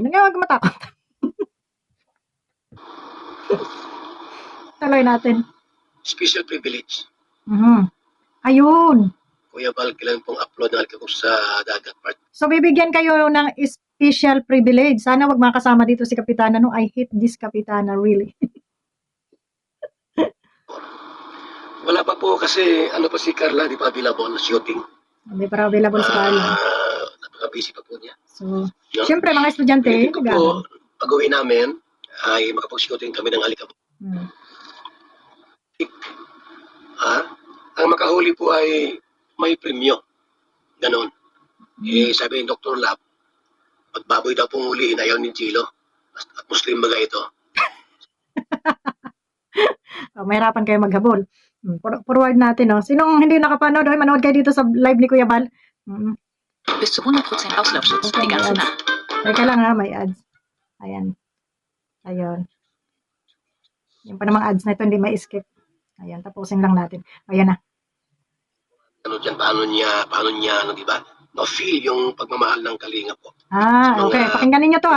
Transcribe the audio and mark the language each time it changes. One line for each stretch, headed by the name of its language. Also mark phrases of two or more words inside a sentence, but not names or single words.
Filipino: Huwag matakot. Tuloy natin.
English: Special privilege.
Filipino: Ayun. Kuya Bal, kailan pong upload ng Alikabok sa Dagat Part. So, bibigyan kayo ng
English: special privilege.
Filipino: Sana wag makasama dito si Kapitana.
English: No, I hate this Kapitana, really.
Filipino: Wala pa po kasi ano pa si Carla, di pa available na shooting. Hindi pa available si Carla. Napaka-busy pa po niya. So, siyempre mga estudyante, ko po, pag-uwi namin, ay makapag-shooting kami ng Alikabok. Ang makahuli po ay may premyo. Ganon. Sabi ni Dr. Lab, magbaboy daw pong huliin, ayaw ni Gilo. At Muslim baga ito. Mahirapan kayo maghabol. Forward natin, no? Sinong hindi nakapanood, manood kayo dito sa live ni Kuya Bal.
German: Bis zu 100% Auslöschung. Die ganze Nacht.
Filipino: Teka lang may ads. Ayan. Ayun. Yung pa namang ads na ito, hindi may skip. Ayan, tapusin lang natin. Ayan na. Paano niya, di ba? Na-feel yung pagmamahal ng Kalinga po. Okay. Pakinggan ninyo to,